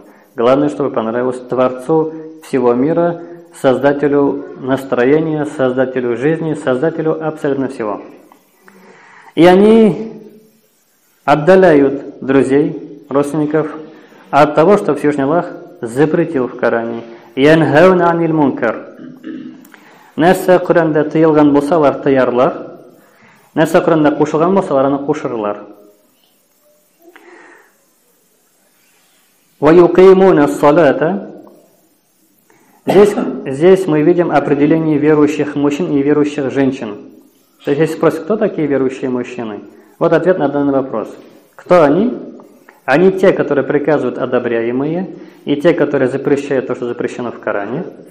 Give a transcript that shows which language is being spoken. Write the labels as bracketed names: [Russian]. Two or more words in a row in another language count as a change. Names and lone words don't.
[Russian] Главное, чтобы понравилось Творцу всего мира, Создателю настроения, Создателю жизни, Создателю абсолютно всего. И они отдаляют друзей, родственников, от того, что Всевышний Аллах запретил в Коране. [Arabic] «ينهون عن المنكر». [Tatar] Нәрсә Коранда тыелган булса, алар тыярлар. Нәрсә Коранда кушылган булса, алар аны кушырлар. [Arabic] «ويقيمون الصلاة». [Russian] Здесь мы видим определение верующих мужчин и верующих женщин. То есть, если спросят, кто такие верующие мужчины? Вот ответ на данный вопрос. Кто они? Они те, которые приказывают одобряемые, и те, которые запрещают то, что запрещено в Коране.